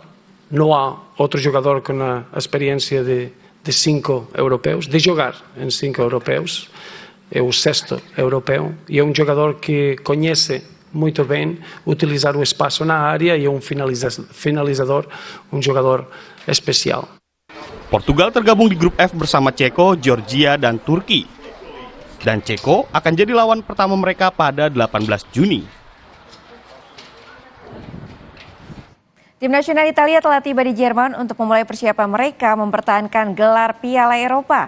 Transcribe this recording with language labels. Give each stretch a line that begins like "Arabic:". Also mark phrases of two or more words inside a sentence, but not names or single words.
Portuguese: Não há outro jogador com a experiência de 5 europeus, de jogar em 5 europeus. É o sexto europeu e é um jogador que conhece muito bem utilizar o espaço na área e é um finalizador, um jogador especial.
Indonesian: Portugal tergabung di grup F bersama Ceko, Georgia, dan Turki. Dan Ceko akan jadi lawan pertama mereka pada 18 Juni. Tim nasional Italia telah tiba di Jerman untuk memulai persiapan mereka mempertahankan gelar Piala Eropa.